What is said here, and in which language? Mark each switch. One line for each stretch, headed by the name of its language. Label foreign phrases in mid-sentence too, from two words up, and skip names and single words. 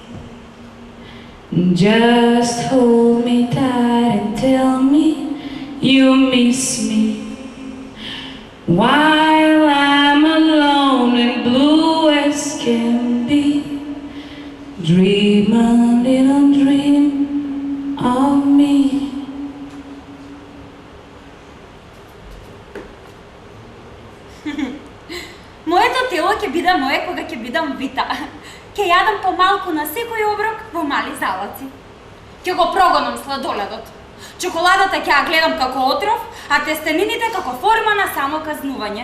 English: Just hold me tight and tell me you miss me. While I'm alone and blue as can be, dream a little dream of me.
Macedonian: Моето тело ќе биде мое кога ќе бидам вита. Ќе јадам помалку на секој оброк во мали залаци. Ќе го прогонам сладоледот. Чоколадата ќе ја гледам како отров, а тестенините како форма на само казнување.